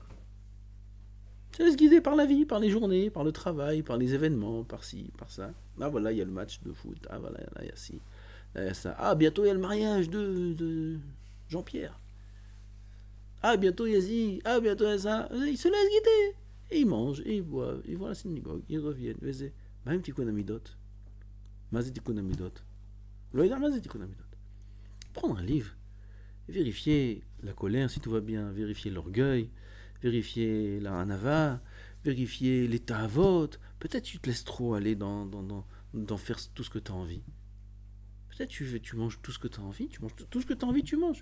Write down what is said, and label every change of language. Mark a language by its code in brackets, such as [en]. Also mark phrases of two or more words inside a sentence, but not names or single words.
[fr] Il se laisse guider par la vie, par les journées, par le travail, par les événements, par ci, par ça. Ah, voilà, il y a le match de foot. Ah, voilà, là, il y a ci. Là, il y a ça. Ah, bientôt, il y a le mariage de Jean-Pierre. Ah, bientôt il y a ci, ah, bientôt il y a ça. Il se laisse guider. Et il mange, et il boit, ils vont à la synagogue, ils reviennent. [he] מה זה תיקון המידות. מה זה תיקון המידות. לא יודע מה זה תיקון המידות. [fr] Prendre un livre, vérifier la colère si tout va bien, vérifier l'orgueil, vérifier la hanava, vérifier les ta'avot. Peut-être tu te laisses trop aller dans faire tout ce que tu as envie. Peut-être tu manges tout ce que tu as envie, tu manges tout ce que tu as envie, tu manges.